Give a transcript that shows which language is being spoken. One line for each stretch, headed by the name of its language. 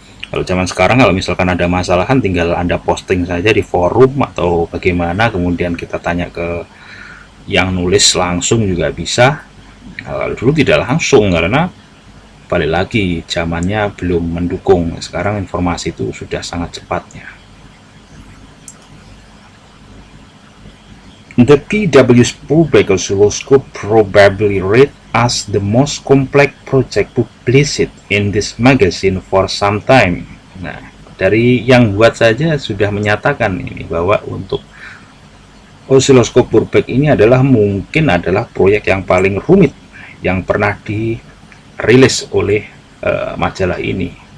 Indonesian: Kalau zaman sekarang kalau misalkan ada masalah kan tinggal Anda posting saja di forum atau bagaimana, kemudian kita tanya ke yang nulis langsung juga bisa. Kalau dulu tidak langsung karena balik lagi zamannya belum mendukung. Sekarang informasi itu sudah sangat cepatnya.
English: The PW Sportback Oscilloscope probably read as the most complex project published in this magazine for some time.
Indonesian: Nah, dari yang buat saja sudah menyatakan ini bahwa untuk osiloskop Sportback ini mungkin adalah proyek yang paling rumit yang pernah dirilis oleh majalah ini.